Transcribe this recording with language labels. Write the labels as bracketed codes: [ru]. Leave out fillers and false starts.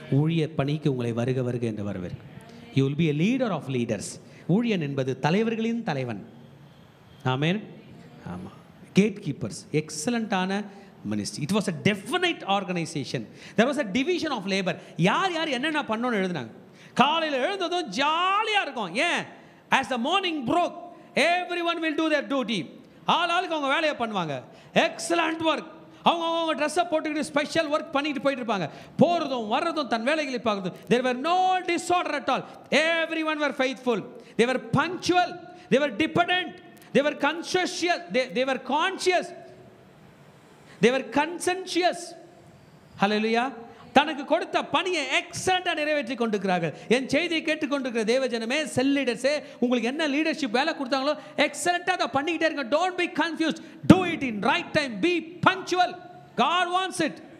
[ta] ஊழிய பணிக்கு உங்களை வருக வருக என்று வரவேற்கும். [en] You will be a leader of leaders. [ta] ஊழியன் என்பது தலைவர்களின் தலைவன். ஆமென். ஆமாம், gate keepers, எக்ஸலண்ட்டான ministry. [en] It was a definite organisation. There was a division of labour. [ta] யார் யார் என்னென்ன பண்ணணும்னு எழுதுனாங்க. காலையில் எழுந்ததும் ஜாலியாக இருக்கும். ஏன்? [en] as the morning broke everyone will do their duty. [ta] ஆளுக்கு அவங்க வேலையை பண்ணுவாங்க. Excellent work. அவங்க ட்ரெஸ்ஸை போட்டுக்கிட்டு ஸ்பெஷல் ஒர்க் பண்ணிட்டு போயிட்டு இருப்பாங்க. போகிறதும் வர்றதும் தன் வேலைகளை பார்க்குறதும். [en] there were no disorder at all. everyone were faithful. they were punctual. they were dependent. they were conscious. they were conscious. they were conscientious. hallelujah. [ta] தனக்கு கொடுத்த பணியை எக்ஸலண்ட்டாக நிறைவேற்றி கொண்டிருக்கிறார்கள். என் செய்தியை கேட்டுக்கொண்டிருக்கிற தேவஜனமே, செல் லீடர்ஸே, உங்களுக்கு என்ன லீடர்ஷிப் வேலை கொடுத்தாங்களோ எக்ஸலண்ட்டாக அதை பண்ணிக்கிட்டே இருங்க. [en] Don't be confused. Do it in right time. Be punctual. God wants it.